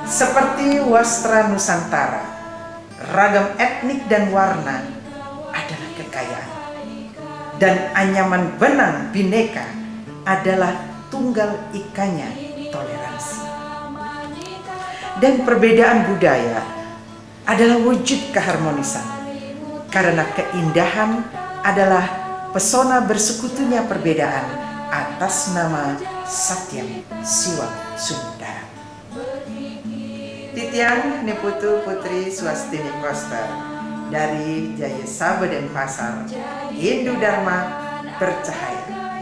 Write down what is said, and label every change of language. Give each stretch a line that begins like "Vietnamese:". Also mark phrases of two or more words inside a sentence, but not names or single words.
Indonesian: Seperti wastra Nusantara, ragam etnik dan warna adalah kekayaan, dan anyaman benang bineka adalah tunggal ikanya toleransi. Dan perbedaan budaya adalah wujud keharmonisan, karena keindahan adalah pesona bersekutunya perbedaan atas nama
Sanskrit: Satyam Siwa Sundara.
Indonesian: Titian Niputu Putri Swastini Koster dari Jaya Sabe Denpasar, Hindu Dharma bercahaya.